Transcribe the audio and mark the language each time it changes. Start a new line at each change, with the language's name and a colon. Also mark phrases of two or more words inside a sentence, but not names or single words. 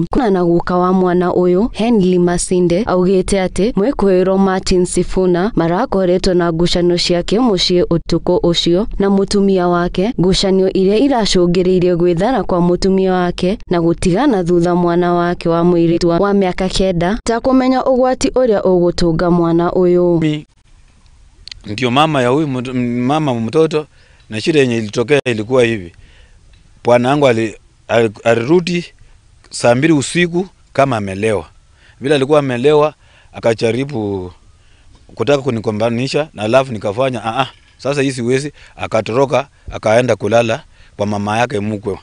Kikuyu: Kuna na guka wa mwana ũyũ, Henry Masinde, augĩte atĩ mwĩkũĩrwo Martin Sifuna marakoretwo na ngucanio ciake mũciĩ ũtukũ ũcio na mũtumia wake, ngucanio iria iracũngĩrĩirie gwĩthara kwa mũtumia wake na gũtigana thutha mwana wake wa mũirĩtu wa mĩaka 9 ta kũmenya ũgwati ũrĩa ũgũtũnga mwana ũyũ.
Swahili: Ndio mama ya huyu mama mtoto, na shida yenye ilitokea ilikuwa hivi. Bwana wangu alirudi saa 2 usiku kama amelewa. Vile alikuwa amelewa akajaribu kutaka kunikombanisha, na alafu nikafanya sasa hii siwezi, akatoroka akaenda kulala kwa mama yake mkwe.